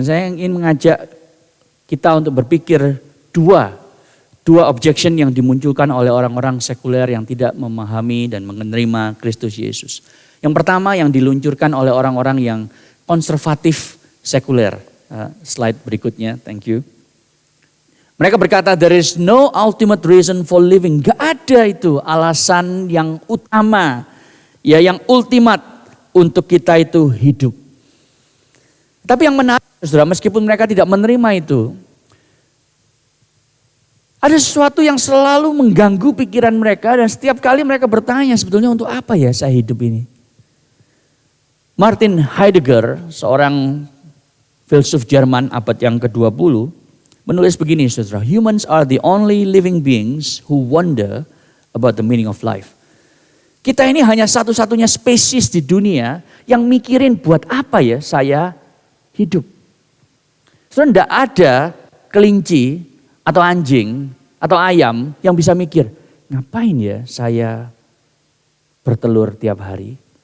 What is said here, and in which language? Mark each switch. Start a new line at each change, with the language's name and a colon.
Indonesian: Dan saya ingin mengajak kita untuk berpikir dua objection yang dimunculkan oleh orang-orang sekuler yang tidak memahami dan menerima Kristus Yesus. Yang pertama yang diluncurkan oleh orang-orang yang konservatif sekuler. Slide berikutnya,
English: thank you.
Indonesian: Mereka berkata,
English: there is no ultimate reason for living.
Indonesian: Gak ada itu alasan yang utama, ya yang ultimat untuk kita itu hidup. Tapi yang menarik, saudara, meskipun mereka tidak menerima itu, ada sesuatu yang selalu mengganggu pikiran mereka dan setiap kali mereka bertanya sebetulnya untuk apa ya saya hidup ini. Martin Heidegger, seorang filsuf Jerman abad yang ke-20, menulis begini, saudara.
English: Humans are the only living beings who wonder about the meaning of life.
Indonesian: Kita ini hanya satu-satunya spesies di dunia yang mikirin buat apa ya saya hidup. Saudara, tidak ada kelinci atau anjing atau ayam yang bisa mikir, ngapain ya saya bertelur tiap hari?